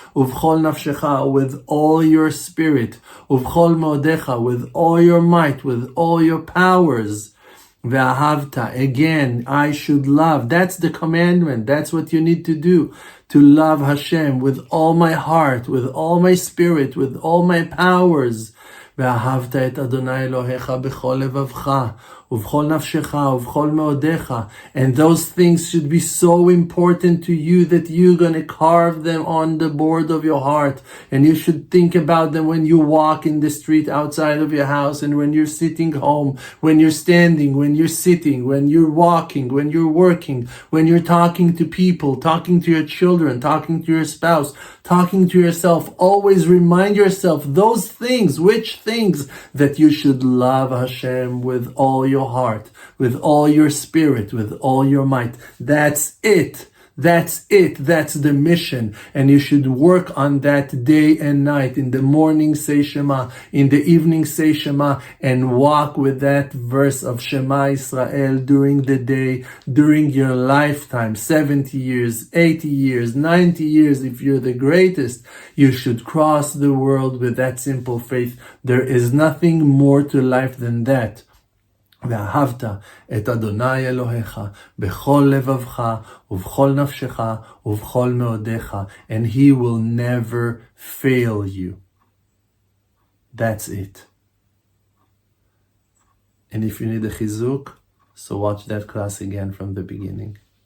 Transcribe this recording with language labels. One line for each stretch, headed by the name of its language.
Hebrew: Uvchol nafshecha,
English: with all your spirit.
Hebrew: Uvchol meodecha,
English: with all your might, with all your powers. Ve'ahavta, again, I should love. That's the commandment. That's what you need to do. to love Hashem with all my heart, with all my spirit, with all my powers.
Hebrew: ואהבת את אדוני אלוהיך בכל לבבך, ובכל נפשך, ובכל מאודיך.
English: And those things should be so important to you that you're going to carve them on the board of your heart. And you should think about them when you walk in the street outside of your house, and when you're sitting home, when you're standing, when you're sitting, when you're walking, when you're working, when you're talking to people, talking to your children, talking to your spouse, talking to yourself. Always remind yourself those things. Which things? That you should love Hashem with all your heart, with all your spirit, with all your might. That's it. That's it. That's the mission. And you should work on that day and night. In the morning, say Shema. In the evening, say Shema. And walk with that verse of Shema Israel during the day, during your lifetime. 70 years, 80 years, 90 years. If you're the greatest, you should cross the world with that simple faith. There is nothing more to life than that.
Hebrew: ואהבת את אדוני אלוהיך בכל לבבך ובכל נפשך ובכל מאודיך,
English: and he will never fail you. That's it. And if you need a chizuk, so watch that class again from the beginning.